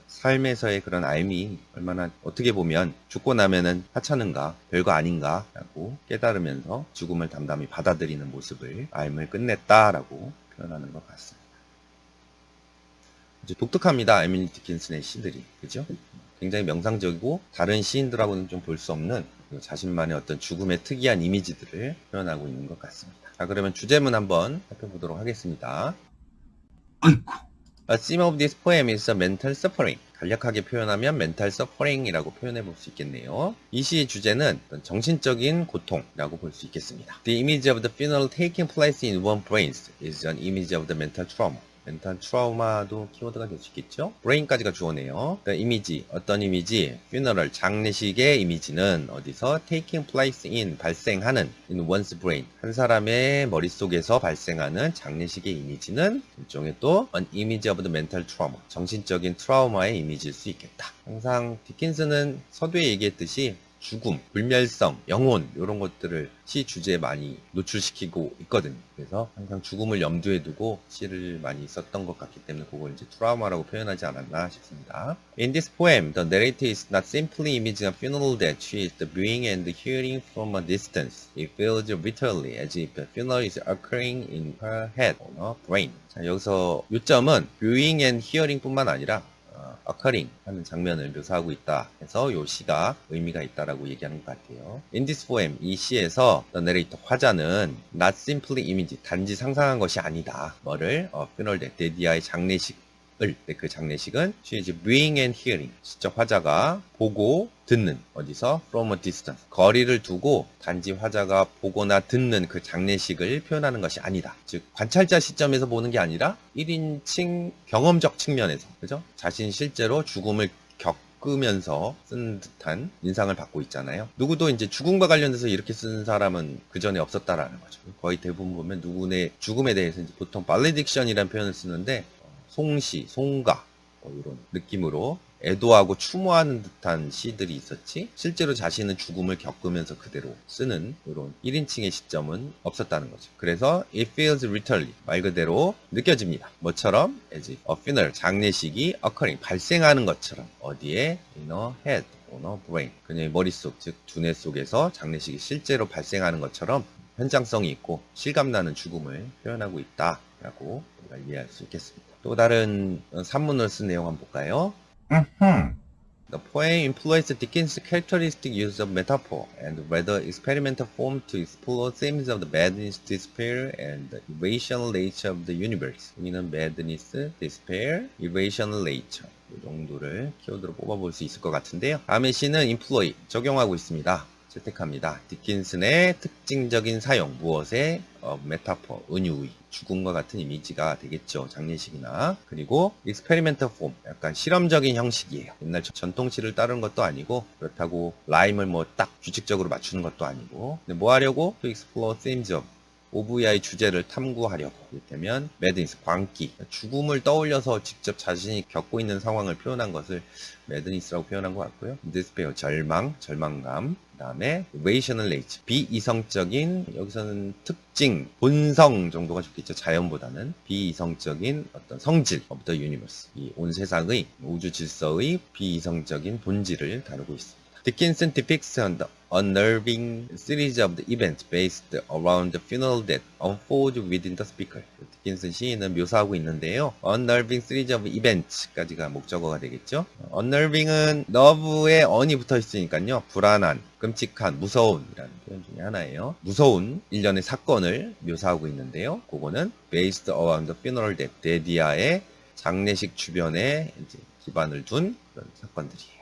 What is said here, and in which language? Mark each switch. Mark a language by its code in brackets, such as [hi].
[ko] 삶에서의 그런 알미 얼마나 어떻게 보면 죽고 나면은 하찮은가 별거 아닌가 라고 깨달으면서 죽음을 담담히 받아들이는 모습을 알을 끝냈다라고 표현하는 것 같습니다. 이제 독특합니다. 에밀리 디킨슨의 시들이. 그죠? 굉장히 명상적이고 다른 시인들하고는 좀 볼 수 없는 자신만의 어떤 죽음의 특이한 이미지들을 표현하고 있는 것 같습니다. 자, 그러면 주제문 한번 살펴보도록 하겠습니다. 아이고. [en] A theme of this poem is mental suffering. [ko] 간략하게 표현하면 [en] mental suffering [ko] 이라고 표현해 볼 수 있겠네요. 이 시의 주제는 정신적인 고통이라고 볼 수 있겠습니다. [en] The image of the funeral taking place in one's brain is an image of the mental trauma. [ko] 멘탈 트라우마도 키워드가 될 수 있겠죠. 브레인까지가 주어네요. 이미지, 어떤 이미지? funeral, 장례식의 이미지는 어디서? [en] taking place in, [ko] 발생하는 [en] in one's brain. [ko] 한 사람의 머릿속에서 발생하는 장례식의 이미지는 일종의 또 [en] an image of the mental trauma, [ko] 정신적인 트라우마의 이미지일 수 있겠다. 항상 디킨스는 서두에 얘기했듯이 죽음, 불멸성, 영혼 이런 것들을 시 주제에 많이 노출시키고 있거든요. 그래서 항상 죽음을 염두에 두고 시를 많이 썼던 것 같기 때문에 그걸 이제 트라우마라고 표현하지 않았나 싶습니다. [en] In this poem, the narrator is not simply imaging a funeral that she is viewing and hearing from a distance. It feels literally as if a funeral is occurring in her head or her brain. [ko] 자, 여기서 요점은 [en] viewing and hearing [ko] 뿐만 아니라 occurring 하는 장면을 묘사하고 있다 해서 요 시가 의미가 있다라고 얘기하는 것 같아요. [en] In this poem, [ko] 이 시에서 [en] the narrator, [ko] 화자는 [en] not simply image, [ko] 단지 상상한 것이 아니다. 뭐를? funeral, 데디아의 장례식 그 장례식은 [en] she is viewing and hearing. [ko] 시적 화자가 보고 듣는 어디서 [en] from a distance [ko] 거리를 두고 단지 화자가 보거나 듣는 그 장례식을 표현하는 것이 아니다. 즉 관찰자 시점에서 보는 게 아니라 1인칭 경험적 측면에서 그죠? 자신 실제로 죽음을 겪으면서 쓴 듯한 인상을 받고 있잖아요. 누구도 이제 죽음과 관련돼서 이렇게 쓴 사람은 그 전에 없었다라는 거죠. 거의 대부분 보면 누구의 죽음에 대해서 이제 보통 발레딕션이라는 표현을 쓰는데 송시, 송가 이런 느낌으로 애도하고 추모하는 듯한 시들이 있었지 실제로 자신은 죽음을 겪으면서 그대로 쓰는 이런 1인칭의 시점은 없었다는 거죠. 그래서 [en] it feels literally [ko] 말 그대로 느껴집니다. 뭐처럼 [en] as if a funeral [ko] 장례식이 occurring 발생하는 것처럼 어디에 [en] in a head or a brain [ko] 그녀의 머릿속 즉 두뇌 속에서 장례식이 실제로 발생하는 것처럼 현장성이 있고 실감나는 죽음을 표현하고 있다라고 우리가 이해할 수 있겠습니다. 또 다른 산문을 쓴 내용 한번 볼까요? [en] The poem employs Dickens' characteristic use of metaphor and rather experimental form to explore themes of the madness, despair, and the irrational nature of the universe. [ko] 여기는 madness, despair, irrational nature 이 정도를 키워드로 뽑아볼 수 있을 것 같은데요. 다음의 시는 employ, 적용하고 있습니다. 채택합니다. 디킨슨의 특징적인 사용, 무엇의 메타포, 은유의, 죽음과 같은 이미지가 되겠죠. 장례식이나. 그리고 experimental form, 약간 실험적인 형식이에요. 옛날 전통시를 따르는 것도 아니고 그렇다고 라임을 뭐 딱 규칙적으로 맞추는 것도 아니고 근데 뭐 하려고? [en] To explore themes of OVI [ko] 주제를 탐구하려고. 이를테면 madness, 광기, 죽음을 떠올려서 직접 자신이 겪고 있는 상황을 표현한 것을 madness라고 표현한 것 같고요. despair, 절망, 절망감. 그 다음에 irrational nature, 비이성적인, 여기서는 특징, 본성 정도가 좋겠죠. 자연보다는 비이성적인 어떤 성질 [en] of the universe, [ko] 이 온 세상의 우주 질서의 비이성적인 본질을 다루고 있습니다. [en] Dickinson depicts an unnerving series of the events based around the funeral that unfold within the speaker. [ko] 디킨슨 시인은 묘사하고 있는데요. [en] unnerving series of events [ko] 까지가 목적어가 되겠죠. unnerving은 nerve에 on이 붙어 있으니까요. 불안한, 끔찍한, 무서운이라는 표현 중에 하나예요. 무서운 일련의 사건을 묘사하고 있는데요. 그거는 [en] based around the funeral that [ko] 데디아의 장례식 주변에 이제 기반을 둔 그런 사건들이에요.